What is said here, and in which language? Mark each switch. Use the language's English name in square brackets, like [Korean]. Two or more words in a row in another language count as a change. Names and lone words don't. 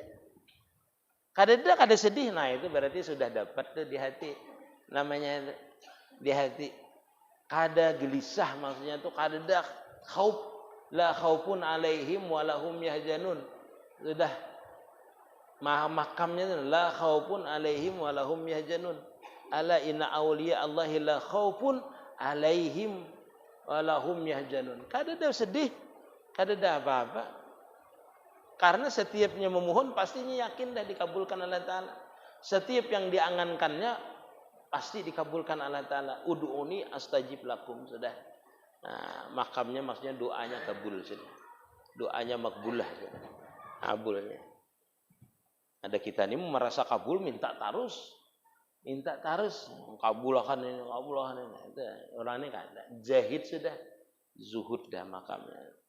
[Banjar] Kada sedih, nah itu berarti sudah dapat tuh di hati. Namanya di hati. Kada gelisah, maksudnya tuh kada khauf, [Arabic] لا خوف عليهم ولا هم يحزنون. [Banjar] Sudah makamnya itu [Arabic] لا خوف عليهم ولا هم يحزنون. ألا إن أولياء الله لا خوف عليهم ولا هم يحزنون. [Banjar] Kada ada sedih, kada ada apa-apa. Karena setiapnya memohon pastinya yakin dah dikabulkan [Arabic] الله تعالى. [Banjar] Setiap yang diangankannya pasti dikabulkan [Arabic] الله تعالى. ادعوني أستجب لكم. [Banjar] Sudah. Nah, makamnya maksudnya doanya kabul sudah. Doanya makbulah sudah. Kabulnya. Ada kita ini merasa kabul minta terus. Minta terus, kabulkan ini, kabulkan ini. Itu, orang ini kan zahid sudah, zuhud dah makamnya.